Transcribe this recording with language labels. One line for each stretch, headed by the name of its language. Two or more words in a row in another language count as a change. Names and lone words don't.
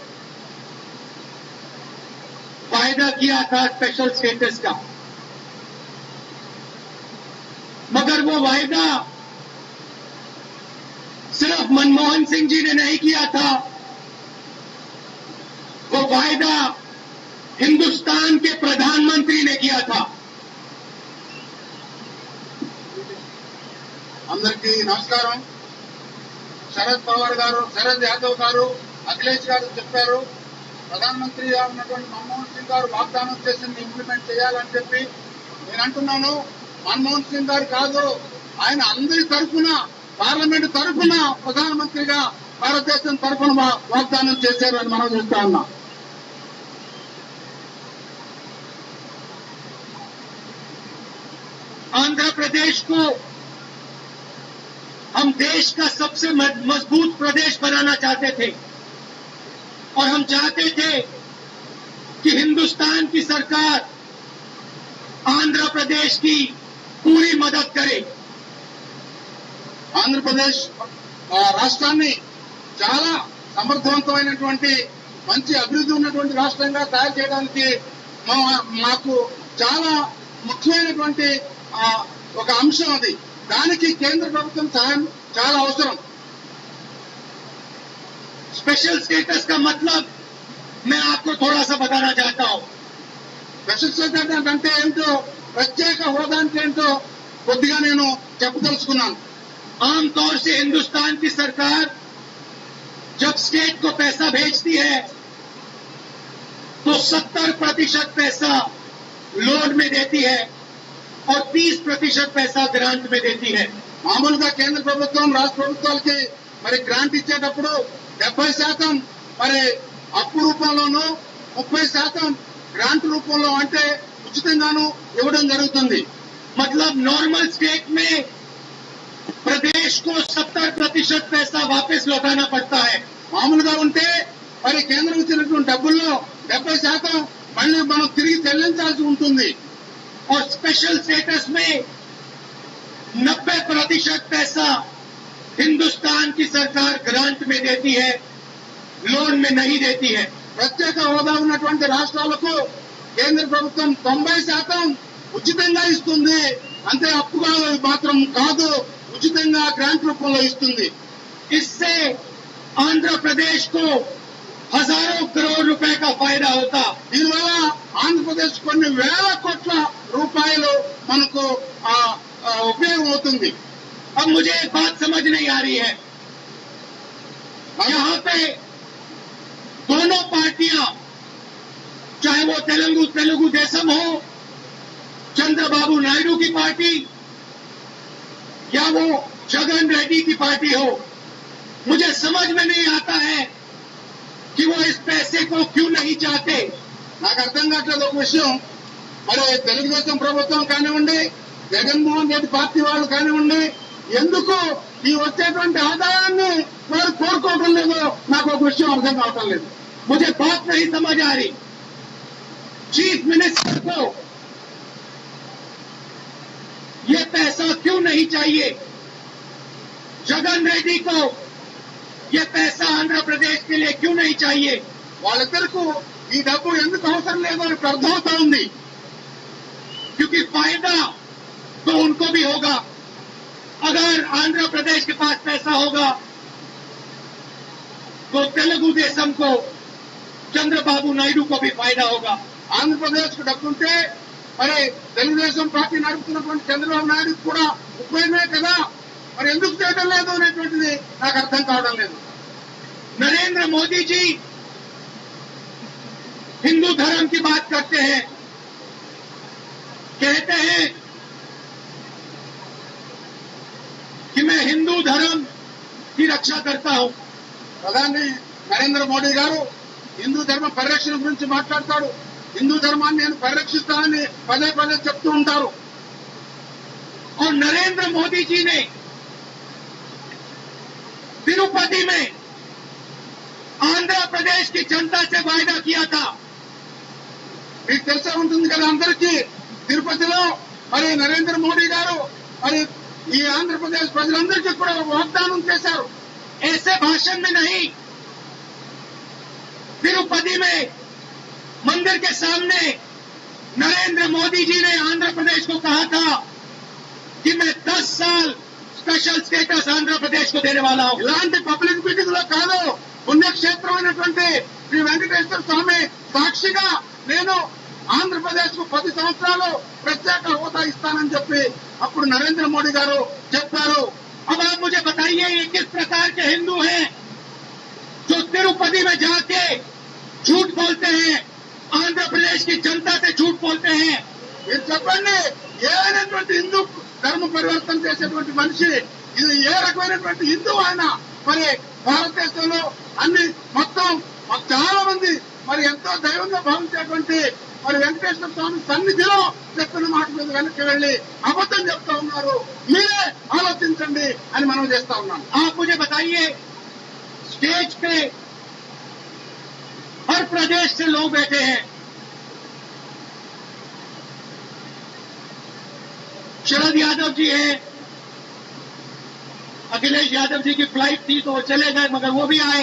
Hindi: वायदा किया था
English: special status
Hindi: का, मगर वो वायदा सिर्फ मनमोहन सिंह जी ने नहीं किया था, वो वायदा हिंदुस्तान के प्रधानमंत्री ने किया था।
Telugu: అందరికీ నమస్కారం। శరద్ పవార్ గారు, శరద్ యాదవ్ గారు, అఖిలేష్ గారు చెప్పారు, ప్రధానమంత్రిగా ఉన్నటువంటి మన్మోహన్ సింగ్ గారు వాగ్దానం చేసింది ఇంప్లిమెంట్ చేయాలని చెప్పి నేను అంటున్నాను। మన్మోహన్ సింగ్ గారు కాదు, ఆయన అందరి తరఫున, పార్లమెంట్ తరఫున ప్రధానమంత్రిగా భారతదేశం తరఫున వాగ్దానం చేశారు అని మనం చూస్తా ఉన్నాం।
Hindi: आंध्र प्रदेश को हम देश का सबसे मजबूत प्रदेश बनाना चाहते थे और हम चाहते थे कि हिंदुस्तान की सरकार आंध्र प्रदेश की पूरी मदद करे।
Telugu: ఆంధ్రప్రదేశ్ రాష్ట్రాన్ని చాలా సమర్థవంతమైనటువంటి మంచి అభివృద్ధి ఉన్నటువంటి రాష్ట్రంగా తయారు చేయడానికి మాకు చాలా ముఖ్యమైనటువంటి ఒక అంశం అది। దానికి కేంద్ర ప్రభుత్వం సహాయం చాలా అవసరం।
English: special status
Hindi: का मतलब मैं आपको थोड़ा सा बताना चाहता हूं।
English: special status
Telugu: అంటే ఏంటో, ప్రత్యేక హోదా అంటే ఏంటో కొద్దిగా నేను చెప్పదలుచుకున్నాను।
Hindi: आमतौर से हिंदुस्तान की सरकार जब स्टेट को पैसा भेजती है तो 70% पैसा लोन में देती है और 30% पैसा ग्रांट में देती है।
Telugu: మామూలుగా కేంద్ర ప్రభుత్వం రాష్ట్ర ప్రభుత్వాలకి మరి గ్రాంట్ ఇచ్చేటప్పుడు 70% మరి అప్పు రూపంలోనూ 30% గ్రాంట్ రూపంలో అంటే ఉచితంగాను ఇవ్వడం జరుగుతుంది।
Hindi: मतलब
English: normal state
Hindi: में प्रदेश को 70% पैसा वापस लौटाना पड़ता है।
Telugu: మామూలుగా ఉంటే మరి కేంద్రం ఇచ్చినటువంటి డబ్బుల్లో 70% మళ్ళీ మనం తిరిగి చెల్లించాల్సి ఉంటుంది।
Hindi: और
English: special status
Hindi: में 90% पैसा हिंदुस्तान की सरकार ग्रांट में देती है, लोन में नहीं देती है।
Telugu: ప్రత్యేక హోదా ఉన్నటువంటి రాష్ట్రాలకు కేంద్ర ప్రభుత్వం 90% ఉచితంగా ఇస్తుంది, అంతే అప్పుగా మాత్రం కాదు, ఉచితంగా గ్రాంట్ రూపంలో ఇస్తుంది।
Hindi: इससे आंध्र प्रदेश को हजारों करोड़ रुपए का फायदा होता।
Telugu: దీనివల్ల ఆంధ్రప్రదేశ్ కొన్ని వేల కోట్ల రూపాయలు మనకు ఉపయోగం అవుతుంది।
Hindi: अब मुझे एक बात समझ नहीं आ रही है, यहाँ पे दोनों पार्टियां, चाहे वो तेलुगु देशम हो, चंद्रबाबू नायडू की पार्टी या वो जगन रेड्डी की पार्टी हो, मुझे समझ में नहीं आता है कि वो इस पैसे को क्यों नहीं चाहते।
Telugu: నాకు అర్థం కావట్లేదు ఒక విషయం, మరి తెలుగుదేశం ప్రభుత్వం కానివ్వండి, జగన్మోహన్ రెడ్డి పార్టీ వాళ్ళు కానివ్వండి, ఎందుకు ఈ వచ్చేటువంటి ఆదాయాన్ని వారు కోరుకోవడం లేదో నాకు ఒక విషయం అర్థం కావటం లేదు।
Hindi: मुझे बात नहीं समझ आ रही।
English: chief minister
Hindi: को ये पैसा क्यों नहीं चाहिए? जगन रेड्डी को ये पैसा आंध्र प्रदेश के लिए क्यों नहीं चाहिए?
Telugu: వాళ్ళిద్దరికీ ఈ డబ్బు ఎందుకు అవసరం లేదో అని అర్థమవుతా ఉంది।
Hindi: क्योंकि फायदा तो उनको भी होगा। अगर आंध्र प्रदेश के पास पैसा होगा तो तेलुगु देशम को, चंद्रबाबू नायडू को भी फायदा होगा।
Telugu: ఆంధ్రప్రదేశ్ కు డబ్బు ఉంటే మరి తెలుగుదేశం పార్టీ నడుపుతున్నటువంటి చంద్రబాబు నాయుడు కూడా ఉపయోగమే కదా, మరి ఎందుకు చేయడం లేదు అనేటువంటిది నాకు అర్థం కావడం లేదు।
Hindi: नरेंद्र मोदी जी हिंदू धर्म की बात करते हैं, कहते हैं कि मैं हिंदू धर्म की रक्षा करता हूं।
Telugu: ప్రధాని నరేంద్ర మోడీ గారు హిందూ ధర్మ పరిరక్షణ గురించి మాట్లాడతాడు, హిందూ ధర్మాన్ని నేను పరిరక్షిస్తానని పదే పదే చెప్తూ ఉంటారు।
Hindi: और नरेंद्र मोदी जी ने तिरुपति में आंध्र प्रदेश की जनता से वायदा किया था।
Telugu: మీకు తెలిసే ఉంటుంది కదా అందరికీ, తిరుపతిలో మరి నరేంద్ర మోడీ గారు మరి ఈ ఆంధ్రప్రదేశ్ ప్రజలందరికీ కూడా వాగ్దానం చేశారు।
Hindi: ऐसे भाषण में नहीं, तिरुपति में मंदिर के सामने नरेंद्र मोदी जी ने आंध्र प्रदेश को कहा था कि मैं 10 साल
English: special status
Hindi: आंध्र प्रदेश को देने वाला हूं।
Telugu: ఇలాంటి
English: public meeting
Telugu: లో కాదు, పుణ్యక్షేత్రమైనటువంటి శ్రీ వెంకటేశ్వర స్వామి సాక్షిగా నేను ఆంధ్రప్రదేశ్ కు 10 సంవత్సరాలు ప్రత్యేక హోదా ఇస్తానని చెప్పి అప్పుడు నరేంద్ర మోడీ గారు చెప్పారు।
Hindi: अब आप मुझे बताइए, ये किस प्रकार के हिंदू हैं जो तिरुपति में जाके झूठ बोलते हैं, आंध्र प्रदेश की जनता से झूठ बोलते हैं?
Telugu: మీరు చెప్పండి, ఏమైనటువంటి హిందూ ధర్మ పరివర్తన చేసేటువంటి మనిషి, ఇది ఏ రకమైనటువంటి హిందూ ఆయన? మరి భారతదేశంలో అన్ని మొత్తం చాలా మంది మరి ఎంతో దైవంగా భావించేటువంటి మరి వెంకటేశ్వర స్వామి సన్నిధిలో చెప్పిన మాట మీద వెనక్కి వెళ్లి అబద్ధం చెప్తా ఉన్నారు। మీరే ఆలోచించండి అని మనం చేస్తా ఉన్నాం।
Hindi: आप मुझे बताइए, स्टेज पे हर प्रदेश से लोग बैठे हैं। शरद यादव जी हैं, अखिलेश यादव जी की फ्लाइट थी तो वो चले गए, मगर वो भी आए।